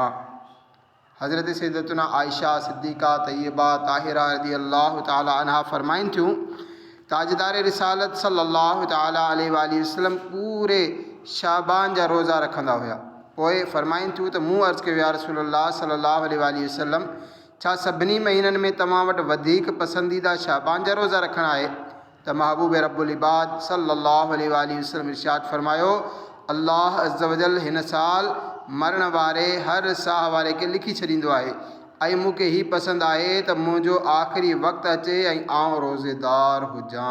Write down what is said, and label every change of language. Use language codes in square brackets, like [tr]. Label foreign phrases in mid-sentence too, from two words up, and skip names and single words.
[sd] हज़रत सैयदतुना आयशा सिद्दीक़ा तय्यबा ताहिरा [ar] رضي الله تعالى عنها [sd] फरमाइनि थियूं, ताजदार रिसालत [ar] صلى الله تعالى عليه وسلم [sd] पूरे शाबान जा रोज़ा रखंदा हुआ। पोइ फरमाइनि थियूं त मूं अर्ज़ु कयो [ar] يا رسول الله صلى الله عليه وسلم, [sd] छा सभिनी महीननि में तव्हां वटि वधीक पसंदीदा शाबान जा रोज़ा रखणु आहे? त महबूब [ar] رب العباد صلى الله عليه وسلم [sd] इरशाद फरमायो, [ar] الله عز وجل [sd] हिन साल मरण वारे हर साह वारे खे लिखी छॾींदो आहे ऐं मूंखे ही पसंदि आहे त मुंहिंजो आख़िरी वक़्तु अचे ऐं आउं रोज़ेदार हुजां।